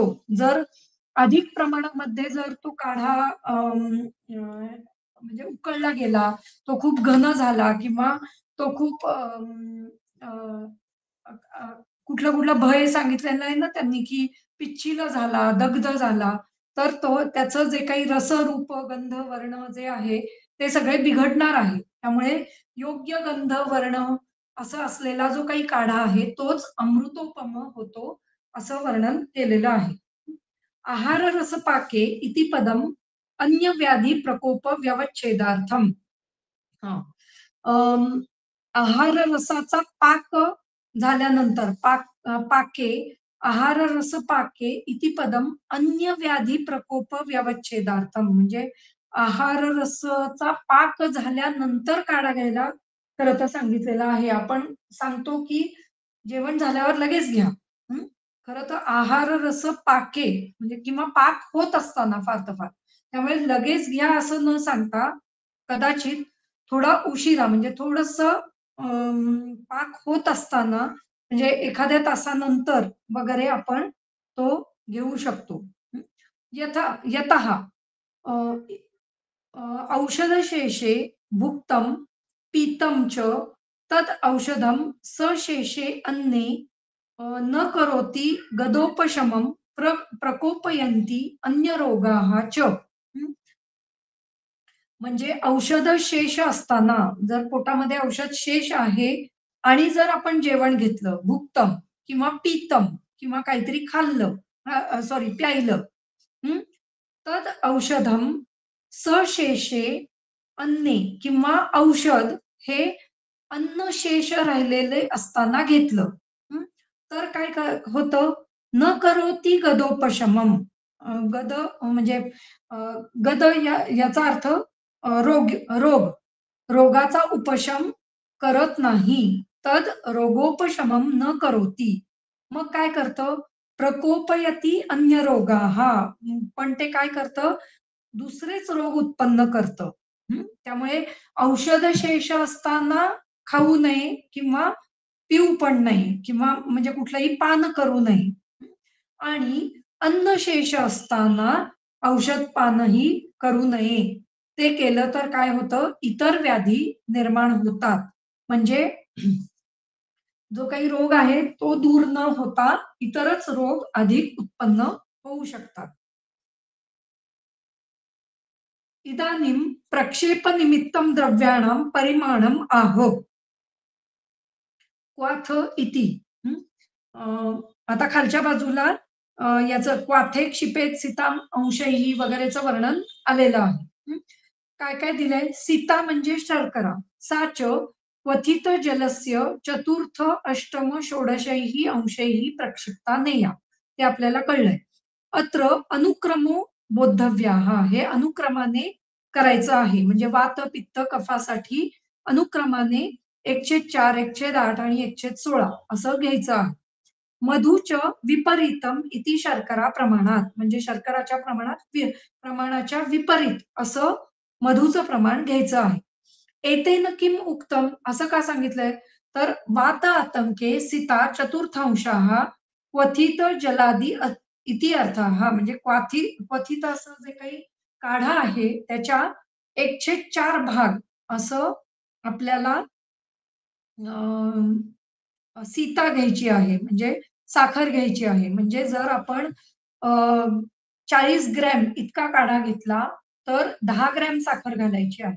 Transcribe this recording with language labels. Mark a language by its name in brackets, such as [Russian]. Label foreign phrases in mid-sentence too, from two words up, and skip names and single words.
[Marathi] जर अधिक प्रमाणामध्ये जर तो काढा म्हणजे उकळला गेला, तो खूप घन झाला किंवा तो खूप कुठलं कुठलं भय सांगितलेलं आहे ना त्यांनी की पिच्छिल झाला, दग्ध झाला, तर तो त्याचं जे काही रसरूप गंध वर्ण जे आहे ते सगळे बिघडणार आहे. त्यामुळे योग्य गंध वर्ण असं असलेला जो काही काढा आहे तोच अमृतोपम होतो असं वर्णन केलेलं आहे. [Sanskrit] आहार रस पाके इति पदम अन्य व्याधी प्रकोप व्यवच्छेदार्थम. [Marathi] आहार रसाचा पाक झाल्यानंतर [Sanskrit] पाके आहार रस पाके इति पदम अन्य व्याधी प्रकोप व्यवच्छेदार्थम [Marathi] म्हणजे आहार रसाचा पाक झाल्यानंतर काढा घ्यायला खरं तर सांगितलेलं आहे. आपण सांगतो की जेवण झाल्यावर लगेच घ्या. खरं तर [Sanskrit] आहार रस पाके [Marathi] म्हणजे किंवा पाक होत असताना फार तर फार त्यामुळे लगेच घ्या असं न सांगता कदाचित थोडा उशिरा म्हणजे थोडस पाक होत असताना म्हणजे एखाद्या तासानंतर वगैरे आपण तो घेऊ शकतो. [Sanskrit] यतः औषधशेषे भुक्तम पीतम च तद औषधम सशेषे अन्ने न करोति गदोपशमम प्रकोपयन्ति अन्य रोगाः च. [Marathi] म्हणजे औषध शेष असताना जर पोटामध्ये औषध शेष आहे आणि जर आपण जेवण घेतलं भुक्तम किंवा पीतम किंवा काहीतरी खाल्लं सॉरी प्यायलं [Sanskrit] तद औषधम सशेषे अन्ने [Marathi] किंवा औषध हे अन्न शेष राहिलेले असताना घेतलं तर काय होतं [Sanskrit] न करोती गदोपशमम. [Marathi] गद म्हणजे गद याचा अर्थ रोग रोग रोगाचा उपशम करत नाही. [Sanskrit] तद रोगोपशमम न करोती. [Marathi] मग काय करतं [Sanskrit] प्रकोपयती अन्य रोगाः. [Marathi] पण ते काय करतं दुसरेच रोग उत्पन्न करतं. त्यामुळे औषध शेष असताना खाऊ नये किंवा पिऊ पण नाही किंवा म्हणजे कुठलंही पान करू नये आणि अन्नशेष असताना औषध पानही करू नये. ते केलं तर काय होतं इतर व्याधी निर्माण होतात. म्हणजे जो काही रोग आहे तो दूर न होता इतरच रोग अधिक उत्पन्न होऊ शकतात. [Sanskrit] इदानीं प्रक्षेपनिमित्तं द्रव्याणां परिमाणम् आहो. क्वाथ इति. [Marathi] आता खालच्या बाजूला याचं [Sanskrit] क्वाथे क्षिपेत सीताम अंशैही [Marathi] वगैरेचं वर्णन आलेलं आहे. काय काय दिलंय सीता म्हणजे [Sanskrit] शर्करा साच क्वथित जलस्य चतुर्थ अष्टम षोडशैः अंशैः प्रक्षिप्ता नेया. [Marathi] ते आपल्याला कळलंय. [Sanskrit] अत्र अनुक्रमो बोद्धव्याः [Marathi] हे अनुक्रमाने करायचं आहे. म्हणजे वात, पित्त, कफासाठी अनुक्रमाने 1/4, 1/8 आणि 1/16 असं घ्यायचं आहे. [Sanskrit] मधुच विपरीतम इति [Marathi] शर्करा प्रमाणात म्हणजे शर्कराच्या प्रमाणाच्या विपरीत असं मधुचं प्रमाण घ्यायचं आहे. [Sanskrit] एतेन किम उक्तम [Marathi] असं का सांगितलंय? तर [Sanskrit] वात आतंके सिता चतुर्थांशाः क्वथित जलादी इति अर्थः [Marathi] म्हणजे क्वथित असं जे काही काढा आहे त्याच्या 1/4 भाग असं आपल्याला सीता घ्यायची आहे म्हणजे साखर घ्यायची आहे. म्हणजे जर आपण अ, 40 ग्रॅम इतका काढा घेतला तर 10 ग्रॅम साखर घालायची आहे.